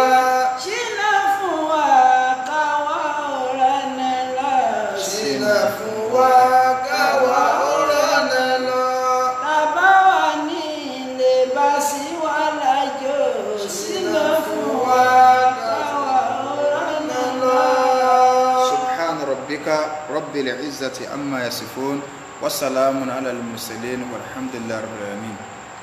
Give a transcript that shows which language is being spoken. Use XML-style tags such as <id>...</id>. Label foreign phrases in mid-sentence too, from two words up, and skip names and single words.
<yo>Ṣínà fún wa káwa ọ̀rẹ́ nẹ lọ. Ṣínà fún wa káwa ó rọ́nà lọ. Tàbá wà ní ilé bá sí wa lájò. Ṣínà fún wa káwa ọ̀rẹ́ nẹ lọ.</yo> <ar>سبحان ربك رب العزة عما يصفون وسلام على المرسلين والحمد لله رب العالمين</ar>